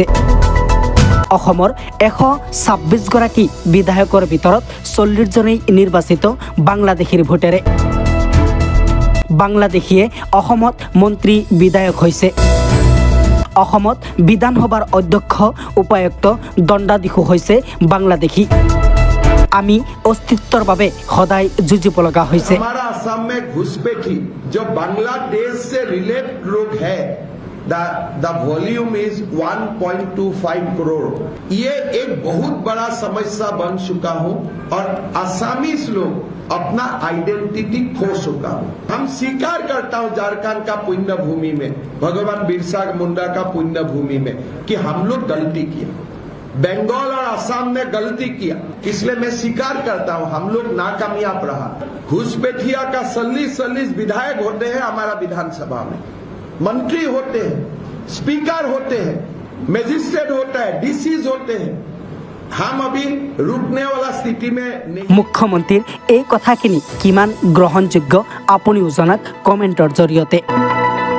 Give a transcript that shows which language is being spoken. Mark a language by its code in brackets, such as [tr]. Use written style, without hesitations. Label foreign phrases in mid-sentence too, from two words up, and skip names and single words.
[as] অসমৰ 126গৰাকী বিধায়কৰ ভিতৰত 40জনেই নিৰ্বাচিত বাংলাদেশীৰ ভোটেৰে। বাংলাদেশীয়ে অসমত মন্ত্ৰী বিধায়ক হৈছে। অসমত বিধানসভাৰ অধ্যক্ষ উপায়ুক্ত দণ্ডাধীশো হৈছে বাংলাদেশী। আমি अस्तित्वर বাবে সদায় যুঁজিব লগা হৈছে। [hi] हमारा असम में घुसपैठी जो बांग्लादेश से रिलेट लोग है, [en] the volume is 1.25 करोड़। [hi] ये एक बहुत बड़ा समस्या बन चुका हूँ और आसामीज लोग अपना आइडेंटिटी खो चुका हूँ। हम स्वीकार करता हूँ झारखंड का पुण्य भूमि में, भगवान बिरसा मुंडा का पुण्य भूमि में, कि हम लोग गलती किया, बंगाल और असम ने गलती किया, इसलिए मैं स्वीकार करता हूं हम लोग नाकामयाब रहा। घुसपैठिया का 40 विधायक होते हैं हमारा विधानसभा में, मंत्री होते हैं, स्पीकर होते हैं, मजिस्ट्रेट होता है, डीसीज होते हैं। हम अभी रुकने वाला स्थिति में नहीं। [as] মুখ্যমন্ত্ৰীৰ এই কথাখিনি কিমান গ্ৰহণযোগ্য আপুনিও জনাওক কমেণ্টৰ জৰিয়তে।